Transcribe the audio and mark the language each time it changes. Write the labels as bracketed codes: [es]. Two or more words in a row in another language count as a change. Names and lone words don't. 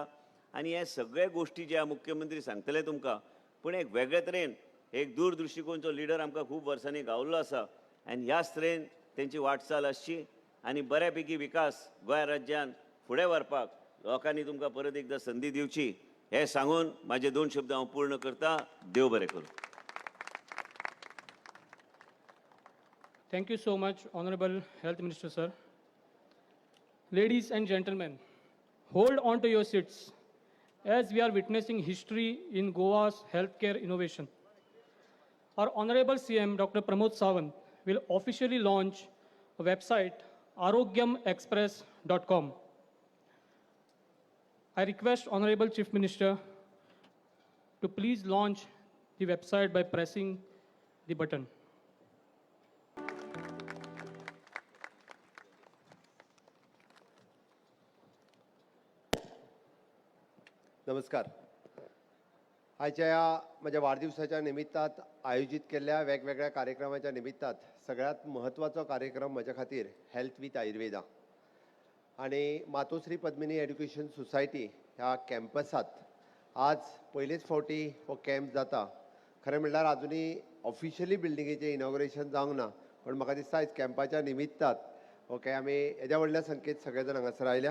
[kok] आनी हे सगळे गोश्टी जे मुख्यमंत्री सांगतले तुमकां, पूण एक वेगळे तरेन एक दूरदृश्टिकोनचो लिडर आमकां खूब वर्सांनी गावल्लो आसा आनी ह्याच तरेन तेंची वाटचाल आसची आनी बऱ्यापैकी विकास गोंय राज्यान फुडें व्हरपाक लोकांनी तुमकां परत एकदां संदी दिवची हे सांगून म्हाजे 2 शब्द हांव पूर्ण करता. देव बरें करूं. [en] Thank you so much, Honorable Health Minister, sir. Ladies and gentlemen, hold on to your seats as we are witnessing history in Goa's healthcare innovation. Our Honorable CM, Dr. Pramod Sawant, will officially launch a website, arogyamexpress.com. I request Honorable Chief Minister to please launch the website by pressing the button. [kok] नमस्कार. आयच्या ह्या माझ्या वाढदिवसाच्या निमित्तात आयोजित केलेल्या वेगवेगळ्या कार्यक्रमाच्या निमित्तात सगळ्यात महत्त्वाचा कार्यक्रम माझ्या खातीर हेल्थ विथ आयुर्वेदा आणि मातोश्री पद्मिनी एड्युकेशन सोसायटी ह्या कॅम्पसात आज पयलेच फावटी हो कॅम्प जाता. खरें म्हणल्यार आजुनी ऑफिशियली बिल्डिंगेचें इनॉग्रेशन जावंक ना, पण म्हाका दिसता आयज कॅम्पाच्या निमित्तात ओके आमी येद्या व्हडल्या संख्येत सगळे जाण हांगासर आयल्या.